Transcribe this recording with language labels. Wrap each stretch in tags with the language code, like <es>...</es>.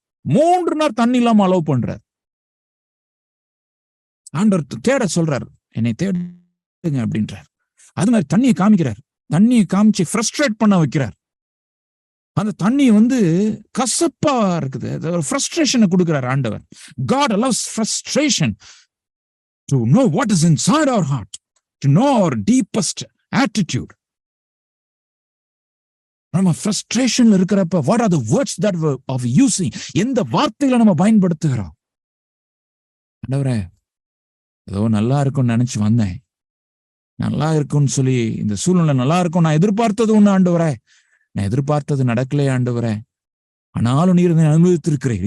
<ta>3 நாள் தண்ணி இல்லாம அலோவ் பண்றாரு. ஆண்டவர் தேட சொல்றாரு, என்னை தேடுங்க அப்படின்றார். அது மாதிரி தண்ணியை காமிக்கிறார், தண்ணியை காமிச்சு ஃப்ரஸ்ட்ரேட் பண்ண வைக்கிறார். அந்த தண்ணி கசப்பா இருக்குது. ஒரு ஃப்ரஸ்ட்ரேஷனை கொடுக்கிறார் ஆண்டவர்.</ta> <en>God allows frustration to know what is inside our heart, to know our deepest attitude.</en> <ta>நம்ம ஃப்ரஸ்ட்ரேஷன்ல இருக்கிறப்ப</ta> <en>what are the words that we are using?</en> <ta>எந்த வார்த்தைகளை நம்ம பயன்படுத்துகிறோம்? ஆண்டவரே, ஏதோ நல்லா இருக்கும்னு நினைச்சு வந்தேன், நல்லா இருக்கும்னு சொல்லி இந்த சூழ்நிலை நல்லா இருக்கும் நான் எதிர்பார்த்தது ஒண்ணு ஆண்டவரே, நான் எதிர்பார்த்தது நடக்கலையே ஆண்டவரே, ஆனாலும் நீர் இதை அனுமதித்திருக்கிறீர்.</ta>